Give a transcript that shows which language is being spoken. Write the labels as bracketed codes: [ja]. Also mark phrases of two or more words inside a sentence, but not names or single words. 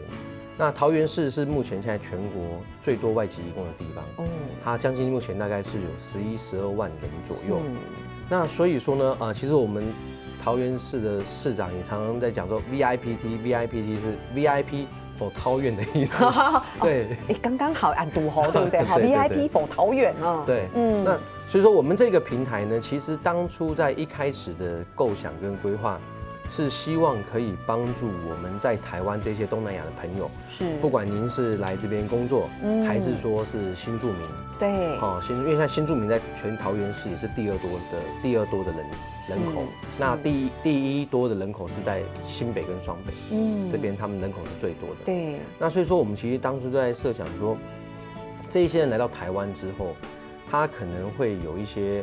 [zh] 那桃園市是目前現在全國最多外籍移工的地方，它將近目前大概是有11、12萬人左右。那所以說呢，其實我們桃園市的市長也常常在講說 VIPT 是 [en] VIP for [zh] 桃園的意思。對，剛剛好按度好，對不對？好 [en] VIP for [zh] 桃園啊。對，那所以說我們這個平台呢，其實當初在一開始的構想跟規劃，是希望可以幫助我們在台灣這些東南亞的朋友，是不管您是來這邊工作，還是說是新住民，對，因為現在新住民在全桃園市也是第二多的人口，那第一多的人口是在新北跟雙北，這邊他們人口是最多的，對，那所以說我們其實當初就在設想說，這一些人來到台灣之後，他可能會有一些。